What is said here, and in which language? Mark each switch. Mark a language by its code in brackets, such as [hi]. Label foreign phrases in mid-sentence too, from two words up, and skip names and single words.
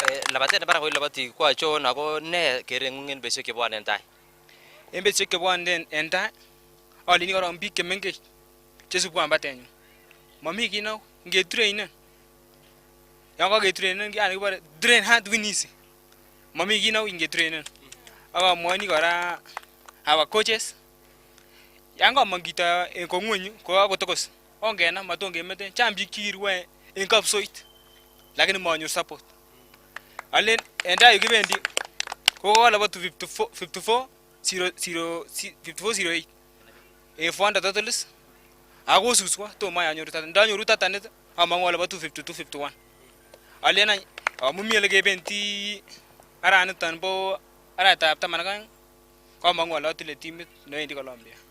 [kln] Labatet nebara ko labati ko achon ako ne kereng'ung en betusiek chebwone en tai. en betusiek chebwone en tai alini korong biik chemengech chesubwan batenyun mami kit neu ngetrainen yon kaketrainen yani kibore [en] train hard win easy [kln] mami kit neu ngetrainen ak amwoni kora [en] our coaches [kln] yan kamong kito en kong'weny ko kakotokos ongenam maton kemeten chang biik chekirue en kapsoit lakini manyor support alen en tai yu kibendi ko kolabot 5408 en 400 totalis ako suswa tomo anyoru tatan ndanyoru tatanit amang'u alabo 252-51 alen any amun mi ele kebendi araniton bo araetab 12 kamang'u ale atile timit newendi Colombia